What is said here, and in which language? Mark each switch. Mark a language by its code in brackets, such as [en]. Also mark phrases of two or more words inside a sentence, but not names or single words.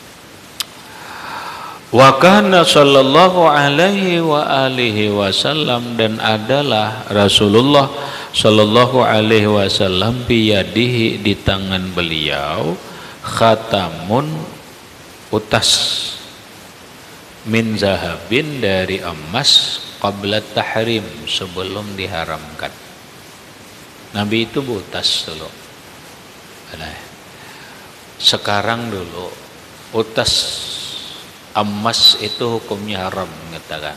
[ar] وكان صلى الله عليه وآله وسلم [id] dan adalah [ar] رسول الله صلى الله عليه وسلم بيده [id] di tangan beliau [ar] khatamun utas من ذهب [id] dari emas [ar] قبل التحريم [id] sebelum diharamkan. Nabi itu utas dulu. Sekarang dulu utas emas itu hukumnya haram mengatakan.